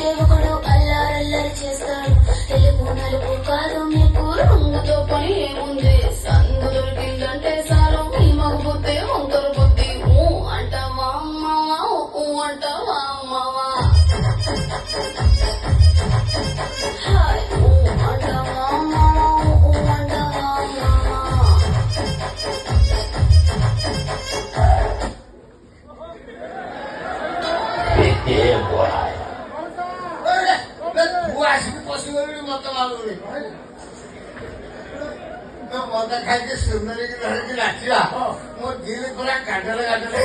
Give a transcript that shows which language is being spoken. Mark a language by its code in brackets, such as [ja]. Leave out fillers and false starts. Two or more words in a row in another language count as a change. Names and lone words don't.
[te] ఒకడు అల్లారల్లరి చేస్తాడు తెలుగు నలుపు కాదు మీకు రంగుతో పని ఏముంది సందు దొరికిందంటే చాలు మీ మగబుద్ధి వంకర బుద్ధి ఊ అంటావా అమ్మావా ఊ అంటావా అమ్మావా హాయ్ ఊ అంటావా అమ్మావా ఊ అంటావా అమ్మావా [or] ମୁଁ ଆସିକି ପଶିଗଲିଣି ମତେ ମାଲୁନି ମଦ ଖାଇକି ସୁନ୍ଦରୀକି ଧରିକି ନାଚିବା ମୋ ଦିଲ୍ଲୀ ପୁରା ଗାଡେଲେ ଗାଡେଲେ